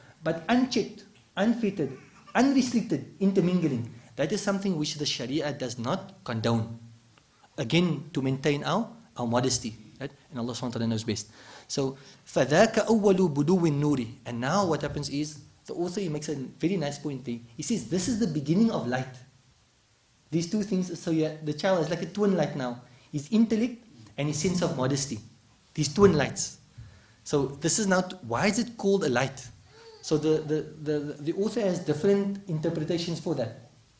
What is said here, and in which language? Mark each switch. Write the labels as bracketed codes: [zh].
[en] But unchecked, unfettered, unrestricted intermingling, that is something which the Sharia does not condone. Again, to maintain our modesty. Right? And Allah SWT knows best. [ar] So, فَذَاكَ أَوَّلُ بُدُوِّ النُّورِ. [en] And now what happens is, the author he makes a very nice point there. He says, this is the beginning of light. These 2 things, so the child is like a twin light now. His intellect and his sense of modesty. These twin lights. So this is now, why is it called a light? So the author has different interpretations for that.